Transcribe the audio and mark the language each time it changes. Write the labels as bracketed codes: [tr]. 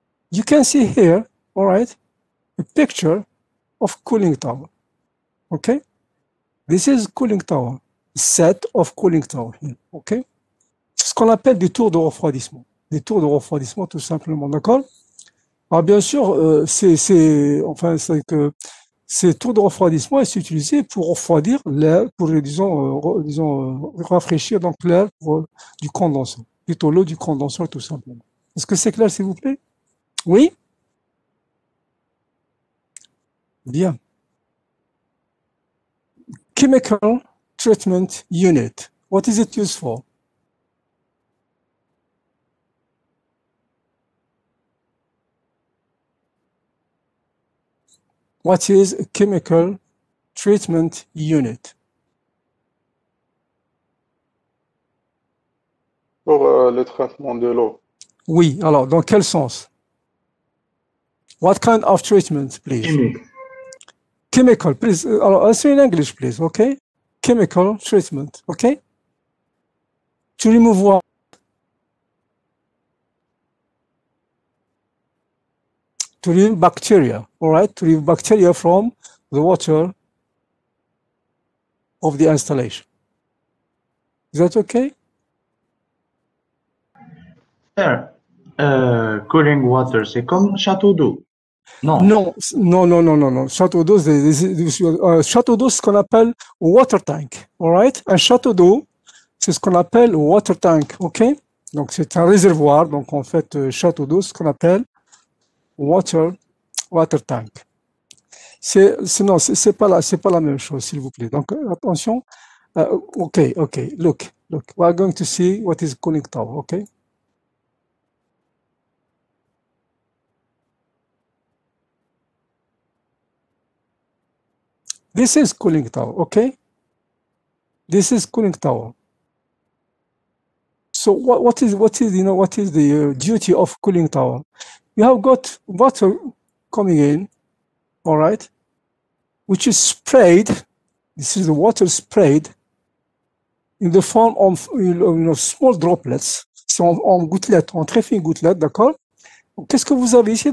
[en] You can see here, all right, a picture of cooling tower. Okay? This is cooling tower, set of cooling tower here, ok? [fr] C'est ce qu'on appelle des tours de refroidissement. Des tours de refroidissement, tout simplement, d'accord? Alors, bien sûr, c'est que ces tours de refroidissement sont utilisés pour refroidir l'air, pour, disons, rafraîchir donc l'air du condenseur, plutôt l'eau du condenseur, tout simplement. Est-ce que c'est clair, s'il vous plaît? Oui? Bien. [en] Chemical treatment unit. What is it used for? What is a chemical treatment unit? [fr] Pour le traitement de l'eau. Oui, alors, dans quel sens? [en] What kind of treatment, please? [fr] Chimique. [en] Chemical, please. Alors, answer in English, please, okay? Chemical treatment, okay? To remove what? To remove bacteria, all right? To remove bacteria from the water of the installation. Is that okay? Sir, cooling water, [fr] c'est comme château d'eau. Non. Non. Château d'eau, château d'eau, c'est ce qu'on appelle [en] water tank, all right? [fr] Un château d'eau, c'est ce qu'on appelle [en] water tank, ok? [fr] Donc, c'est un réservoir. Donc, en fait, château d'eau, c'est ce qu'on appelle [en] water tank. [fr] C'est pas la même chose, s'il vous plaît. Donc, attention. [en] Okay. Look. We are going to see what is cooling tower, okay? This is cooling tower, okay? This is cooling tower. So what is the duty of cooling tower? You have got water coming in, all right, which is sprayed. This is the water sprayed in the form of small droplets. [fr] C'est en gouttelettes, en très fines gouttelettes, d'accord? Qu'est-ce que vous avez ici?